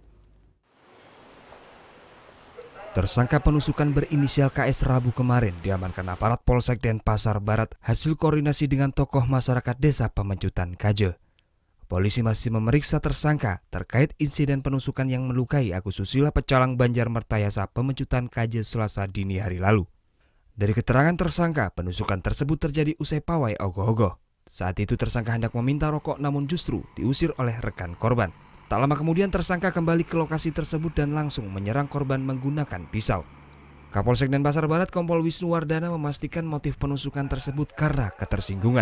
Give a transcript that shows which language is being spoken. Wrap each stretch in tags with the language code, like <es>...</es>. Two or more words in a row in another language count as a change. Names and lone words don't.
<id>Tersangka penusukan berinisial KS Rabu kemarin diamankan aparat Polsek Denpasar Barat hasil koordinasi dengan tokoh masyarakat desa pemecutan Kaja. Polisi masih memeriksa tersangka terkait insiden penusukan yang melukai Agus Susila pecalang Banjar Mertayasa pemecutan Kaja Selasa dini hari lalu. Dari keterangan tersangka, penusukan tersebut terjadi usai pawai ogoh-ogoh. Saat itu tersangka hendak meminta rokok namun justru diusir oleh rekan korban. Tak lama kemudian tersangka kembali ke lokasi tersebut dan langsung menyerang korban menggunakan pisau. Kapolsek Denpasar Barat Kompol Wisnu Wardana memastikan motif penusukan tersebut karena ketersinggungan.</id>